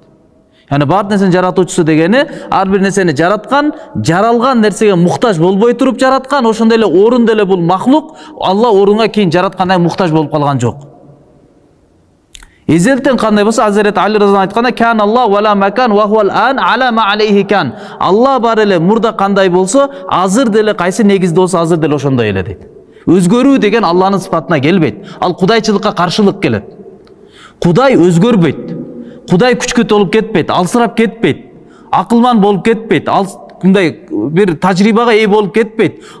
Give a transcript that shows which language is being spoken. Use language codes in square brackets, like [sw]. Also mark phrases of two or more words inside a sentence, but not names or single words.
[ky] Яны бардык нерсенин жаратуучусу дегени, ар бир нерсени жараткан, жаралган нерсеге муктаж болбой туруп жараткан, ошондой эле орун деле бул махлук, Алла орунга кийин жараткандай муктаж болуп калган жок. Эзелтен кандай болсо, Азирет Али разыял айтканда, [ar] كان الله ولا مكان وهو الآن على ما عليه كان. [ky] Алла бар эле, мурда кандай болсо, азыр деле кайсы негизде болсо, азыр деле ошондой эле дейт. Өзгөрүү деген Алланын сыпатына келбейт. Ал кудайчылыкка каршылык келет. Кудай өзгөрбөйт. Кудай күчкө толуп кетпейт, алсырап кетпейт, акылман болуп кетпейт, ал мындай бир тажрыйбага ээ болуп кетпейт.